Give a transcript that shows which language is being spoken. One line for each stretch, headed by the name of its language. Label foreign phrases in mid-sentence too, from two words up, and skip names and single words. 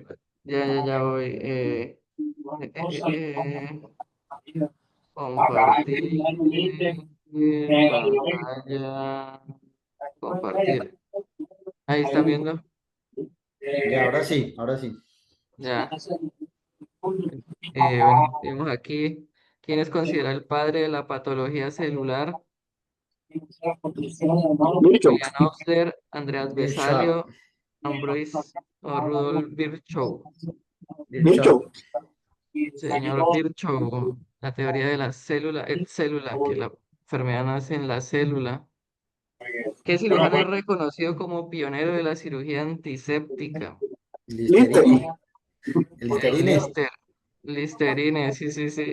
Spanish: disculpe. Ya voy. Compartir pantalla. Compartir. Ahí están viendo. Ya, ahora sí, ahora sí. Ya. Bueno, vemos aquí. ¿Quién es considerado el padre de la patología celular? Virchow. Julian Osler, Andreas Virchow. Besalio, Ambroise o Rudolf Virchow. Virchow. Virchow. Señor Virchow, la teoría de la célula, célula, que la enfermedad nace en la célula. ¿Qué cirujano es reconocido como pionero de la cirugía antiséptica? Listo. Listerine. El El Listerine. Listerine, sí, sí, sí.